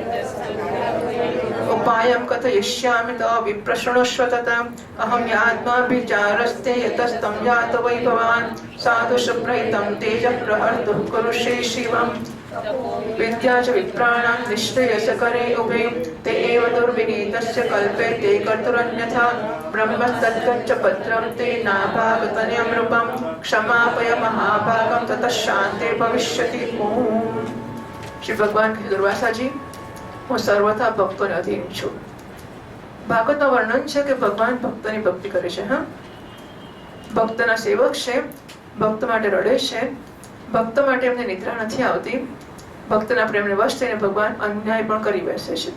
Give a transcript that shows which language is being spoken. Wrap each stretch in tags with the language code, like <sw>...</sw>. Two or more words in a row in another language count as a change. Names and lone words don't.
<sa>उपायं कथयिष्यामि तो विप्रशृणुष्व तथा अहं यात्माभिचारस्ते यतस्तं यात वै भवान् साधु शुभ्रहितं तेजः प्रहर्तुं कुरुषे शिवम् विद्या च विप्राणां निश्रेयसकरे उभे ते एव दुर्विनीतस्य कल्पे ते कर्तुरन्यथा ब्रह्मस्तद्गच्छ भद्रं ते नाभागतनयं नृपं क्षमापय महाभागं ततः शान्ते भविष्यति.</sa> <gu>श्री भगवान दुर्वासाजी હું સર્વથા ભક્તોને અધીન છું. ભાગવતમાં વર્ણન છે કે ભગવાન ભક્તની ભક્તિ કરે છે. હા, ભક્તના સેવક છે, ભક્ત માટે રડે છે, ભક્ત માટે એમને નિદ્રા નથી આવતી, ભક્તના પ્રેમને વશ થઈને ભગવાન અન્યાય પણ કરી બેસે છે.</gu>